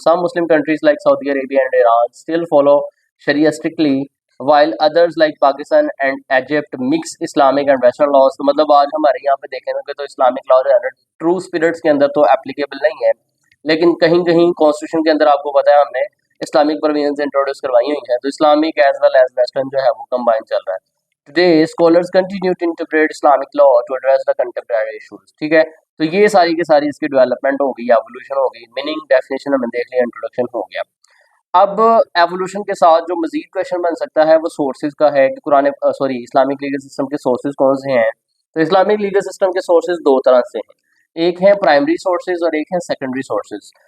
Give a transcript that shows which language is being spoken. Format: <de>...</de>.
<en>Some Muslim countries like Saudi Arabia and Iran still follow Sharia strictly, while others like Pakistan and Egypt mix Islamic and Western laws.</en> <ur>تو مطلب آج ہمارے یہاں پہ دیکھیں گے تو اسلامک لا جو ہے نا ٹرو اسپرٹس کے اندر تو اپلیکیبل نہیں ہے، لیکن کہیں کہیں کانسٹیٹیوشن کے اندر آپ کو پتہ ہے ہم نے اسلامک پرووینس انٹروڈیوس کروائی ہوئی ہیں، تو Islamic as well as western جو ہے وہ کمبائن چل رہا ہے.</ur> <en>Today, scholars continue to interpret Islamic law to address the contemporary issues.</en> <ur>ٹھیک ہے، تو یہ ساری کی ساری اس کی ڈیولپمنٹ ہو گئی، ایوولوشن ہو گئی، میننگ ڈیفینیشن ہم نے دیکھ لیا، انٹروڈکشن ہو گیا. اب ایوولوشن کے ساتھ جو مزید کویشچن بن سکتا ہے وہ سورسز کا ہے کہ اسلامک لیگل سسٹم کے سورسز کون سے ہیں. تو اسلامک لیگل سسٹم کے سورسز 2 طرح سے ہیں، ایک ہے پرائمری سورسز اور ایک ہے سیکنڈری سورسز.</ur>